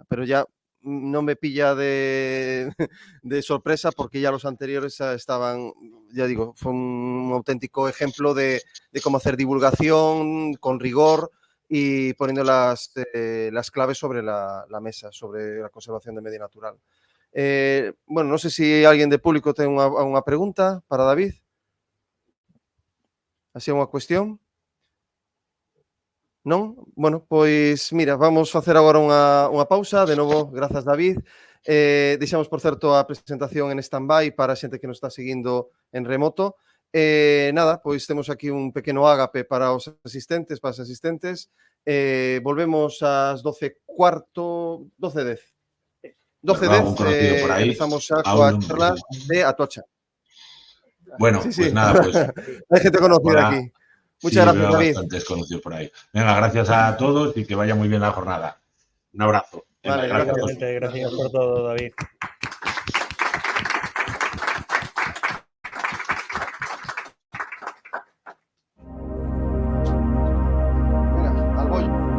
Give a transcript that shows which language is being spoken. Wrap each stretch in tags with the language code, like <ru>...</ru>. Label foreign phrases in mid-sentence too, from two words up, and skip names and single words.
<es>Pero ya no me pilla de sorpresa porque ya los anteriores estaban, ya digo, fue un auténtico ejemplo de cómo hacer divulgación con rigor y poniendo las claves sobre la mesa, sobre la conservación del medio natural. Bueno, no sé si alguien de público tiene una pregunta para David. ¿Ha sido una cuestión?</es> <gl>Non? Bueno, pois, mira, vamos facer agora unha pausa. De novo, grazas, David. Deixamos, por certo, a presentación en stand-by para a xente que nos está seguindo en remoto. Nada, pois temos aquí un pequeno ágape para os asistentes, para as asistentes. Volvemos ás 12:15, 12:10. 12:10, empezamos xa coa charla de Atocha.</gl> <es>Bueno, Sí, sí. pues nada, pues... Hay gente conocida aquí. Muchas gracias, veo David. bastantes conocidos por ahí. Venga, gracias a todos y que vaya muy bien la jornada. Un abrazo. Venga, Vale, gracias a todos. Gracias por todo, David. Mira, al bollo.</es>